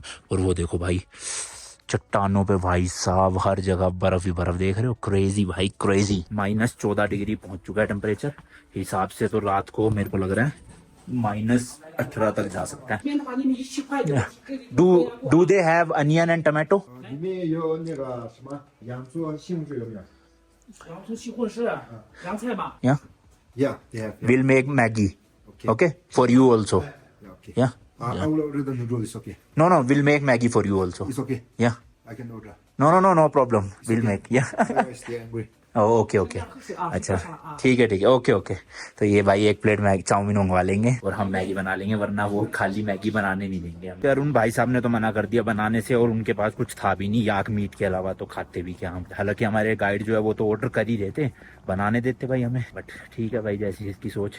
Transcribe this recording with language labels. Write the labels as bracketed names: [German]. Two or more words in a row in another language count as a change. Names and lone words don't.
[Hindi] और वो देखो भाई चट्टानों पे भाई साहब हर जगह बर्फ ही बर्फ, देख रहे हो, क्रेजी भाई क्रेजी। -14 डिग्री पहुंच चुका है टेम्परेचर हिसाब से, तो रात को मेरे को लग रहा है -18 तक जा सकता है। [English] Do they have onion and tomato? [Chinese] 里面有那个什么洋葱和西红柿有没有？洋葱、西红柿、凉菜吧。 [English] Yeah, Yeah, they have. we'll make Maggie. Okay. Okay, for you also. Yeah, okay. Yeah. I will order the noodles. Okay. No, we'll make Maggie for you also. It's okay. Yeah. I can order. No problem. We'll make. Yeah. Otherwise they angry. [Hindi] ओके अच्छा ठीक है ओके। तो ये भाई एक प्लेट मैगी चाउमीन मंगवा लेंगे और हम मैगी बना लेंगे, वरना वो खाली मैगी बनाने नहीं देंगे हम। अरुण भाई साहब ने तो मना कर दिया बनाने से, और उनके पास कुछ था भी नहीं याक मीट के अलावा, तो खाते भी क्या हम। हालांकि हमारे गाइड जो है वो तो ऑर्डर कर ही देते, बनाने देते भाई हमें, बट ठीक है भाई जैसी जिसकी सोच।